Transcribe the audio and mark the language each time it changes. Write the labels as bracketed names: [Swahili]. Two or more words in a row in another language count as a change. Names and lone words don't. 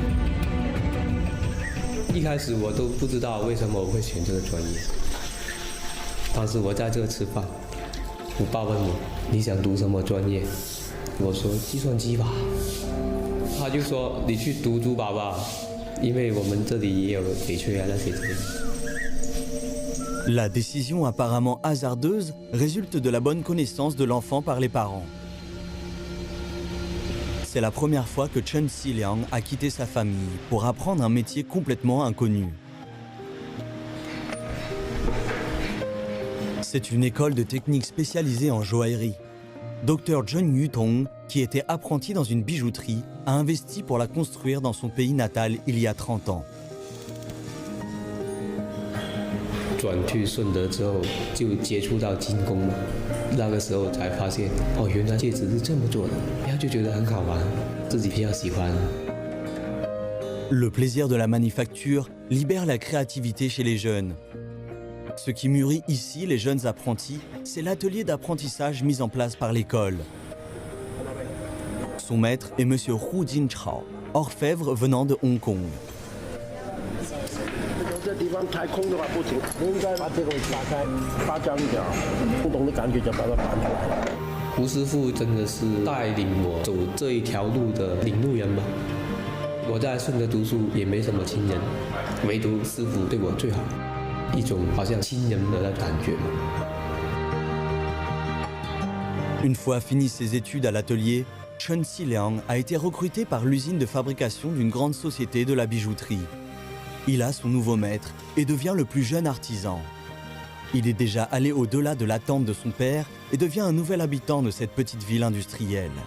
[Chinese] 一开始我都不知道为什么我会选这个专业，当时我在这吃饭。我爸问我你想读什么专业，我说计算机吧，他就说你去读珠宝吧，因为我们这里也有翡翠啊那些之类的。 [French] La décision apparemment hasardeuse résulte de la bonne connaissance de l'enfant par les parents. C'est la première fois que Chen Xiliang a quitté sa famille pour apprendre un métier complètement inconnu. C'est une école de technique spécialisée en joaillerie. Dr Zheng Yutong, qui était apprenti dans une bijouterie, a investi pour la construire dans son pays natal il y a 30 ans. [Chinese] 转去顺德之后，就接触到精工了。那个时候才发现，哦，原来戒指是这么做的，然后就觉得很好玩，自己比较喜欢。 [French] Le plaisir de la manufacture libère la créativité chez les jeunes. Ce qui mûrit ici les jeunes apprentis, c'est l'atelier d'apprentissage mis en place par l'école. Son maître est M. Hu Jinchao, orfèvre venant de Hong Kong. [Chinese] 这地方太空的话不行，应该把这个打开，发张一点，不同的感觉就把它弹出来。胡师傅真的是带领我走这一条路的领路人吧。我在顺德读书也没什么亲人，唯独师傅对我最好。一种好像亲人的感觉。 [French] Une fois fini ses études à l'atelier, Chen Xiliang a été recruté par l'usine de fabrication d'une grande société de la bijouterie. Il a son nouveau maître et devient le plus jeune artisan. Il est déjà allé au-delà de l'attente de son père et devient un nouvel habitant de cette petite ville industrielle.